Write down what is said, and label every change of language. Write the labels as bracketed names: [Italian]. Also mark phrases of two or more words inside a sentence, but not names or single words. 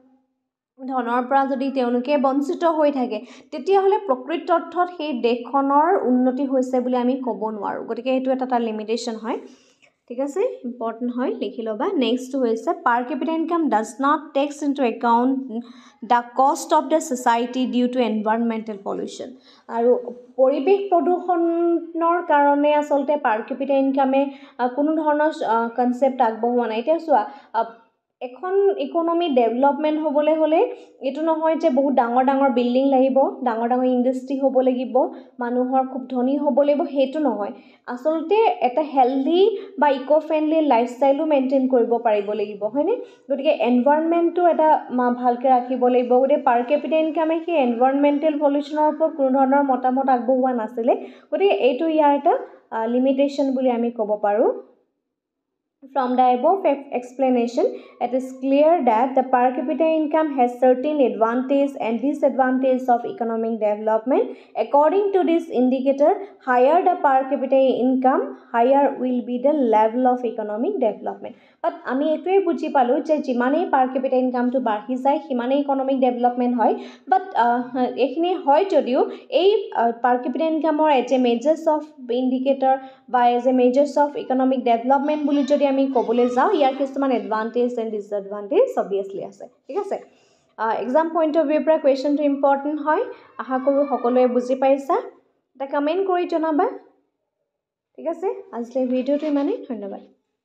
[Assamese] ধনৰ পৰা যদি তেওঁলোকে বঞ্চিত হৈ থাকে তেতিয়া হলে প্ৰকৃত অৰ্থত সেই দেশখনৰ উন্নতি হৈছে বুলি আমি ক'ব নোৱাৰো গতিকে এটো এটা লিমিটেশন হয় ঠিক আছে ইম্পৰ্টেন্ট হয় লিখি লবা নেক্সট হৈছে [English] per capita income does not takes into account the cost of the society due to environmental pollution [Assamese] আৰু পৰিবেশ প্ৰদূষণৰ কাৰণে আসলতে [English] per capita [Assamese] ইনকামে কোনো ধৰণৰ কনসেপ্ট আগবঢ়োৱা নাই এতিয়া চোৱা এখন [English] economy development [Assamese] হ'বলে হলে এটো নহয় যে বহুত ডাঙৰ ডাঙৰ বিল্ডিং লাগিব ডাঙৰ ডাঙৰ ইন্ডাষ্ট্ৰি হ'ব লাগিব মানুহৰ খুব ধনী হ'ব লাগিব হেতু নহয় আসলতে এটা হেলদি বা [English] eco friendly [Assamese] লাইফষ্টাইলও মেইনটেইন কৰিব পাৰিব লাগিব হয়নে গতিকে এনভায়ৰনমেন্টটো এটা ভালকে ৰাখিব লাগিব গতিকে [English] per capita [Assamese] ইনকামে সেই [English] environmental pollution [Assamese] ওপৰত কোনো ধৰণৰ মতামত আগবঢ়োৱা নাছিলে গতিকে এইটো ইয়াৰ এটা লিমিটেশন বুলি আমি ক'ব পাৰো [English] From the above explanation, it is clear that the per capita income has certain advantages and disadvantages of economic development. According to this indicator, higher the per capita income, higher will be the level of economic development. [Assamese] But আমি এটোই বুজি পালো যে যিমানে [English] per capita income [Assamese] to বাঢ়ি যায় সিমানে [English] economic development [Assamese] হয় but এখিনি হয় যদিও এই [English] per capita income or as a measures of indicator by as a measures of economic development [Assamese] বুলি যদি আমি কবলে যাও ইয়াৰ কিছুমান [English] advantage and disadvantage [Assamese] obviously আছে ঠিক আছে [English] exam point of view [Assamese] পৰা কোৱেশ্চনটো ইম্পৰ্টেন্ট হয় আশা কৰো সকলোৱে বুজি পাইছা এটা কমেন্ট কৰি জনাবা ঠিক আছে আজিৰ ভিডিওটো ইমানেই ধন্যবাদ